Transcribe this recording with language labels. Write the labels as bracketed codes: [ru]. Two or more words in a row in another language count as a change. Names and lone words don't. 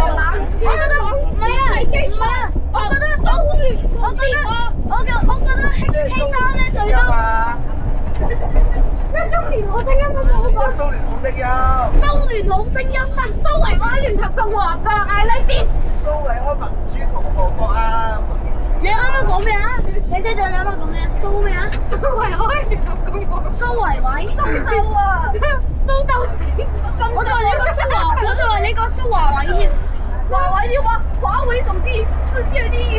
[yue] 我覺得唔係啊，我覺得HK3咧最多。一中年好聲音都冇個。蘇聯好聲音。蘇聯好聲音啊！蘇維埃聯合共和國 [en] I like this。 [yue] 蘇維埃民主共和國啊！你啱啱講咩啊？李車長，你啱啱講咩啊？蘇咩啊？蘇維埃聯合共和國。蘇維偉。蘇州啊！蘇州市。我就話你個蘇華偉添。華為要話華為手機世界第一。